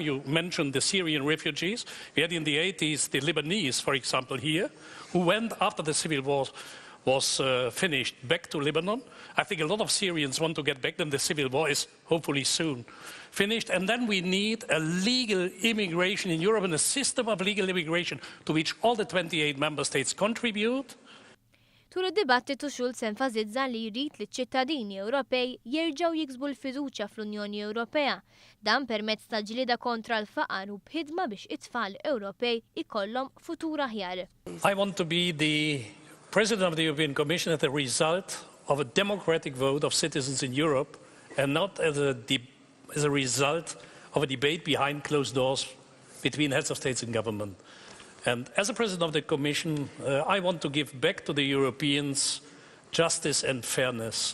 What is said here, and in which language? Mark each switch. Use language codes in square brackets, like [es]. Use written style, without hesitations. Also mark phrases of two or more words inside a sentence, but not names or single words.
[en] You mentioned the Syrian refugees. We had in the 80s the Lebanese, for example, here, who went after the civil war was finished back to Lebanon. I think a lot of Syrians want to get back, then the civil war is hopefully soon finished. And then we need a legal immigration in Europe and a system of legal immigration to which all the 28 member states contribute. [mt] Tul id-dibattitu Schulz enfasizza li jrid li ċ-ċittadini Ewropej jerġgħu jiksbu l-fiduċja fl-Unjoni Ewropea, dan permezz ta' ġlieda kontra l-faqar u b'ħidma biex it-tfal Ewropej ikollhom futur aħjar. [en] I want to be the President of the European Commission as a result of a democratic vote of citizens in Europe and not as a result of a debate behind closed doors between heads of states and government. And as a President of the Commission, I want to give back to the Europeans justice and fairness.